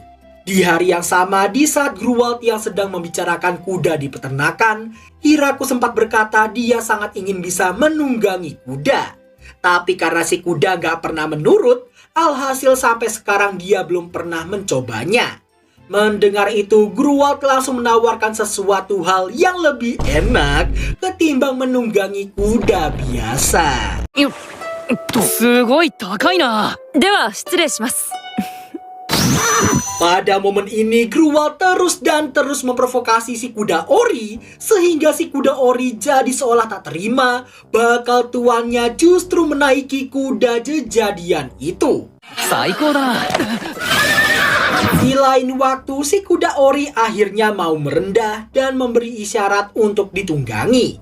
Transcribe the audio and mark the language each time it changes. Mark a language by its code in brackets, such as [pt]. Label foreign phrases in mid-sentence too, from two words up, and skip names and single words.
[id] Di hari yang sama, di saat Gruwald yang sedang membicarakan kuda di peternakan, Hiraku sempat berkata dia sangat ingin bisa menunggangi kuda. Tapi karena si kuda gak pernah menurut, alhasil sampai sekarang dia belum pernah mencobanya. Mendengar itu, Gruwald langsung menawarkan sesuatu hal yang lebih enak ketimbang menunggangi kuda biasa. [ja] すごい高いな。では失礼します。 [id] Pada momen ini, Gruwald terus dan terus memprovokasi si kuda Ori, sehingga si kuda Ori jadi seolah tak terima bakal tuannya justru menaiki kuda jejadian itu. Di lain waktu, si kuda Ori akhirnya mau merendah dan memberi isyarat untuk ditunggangi.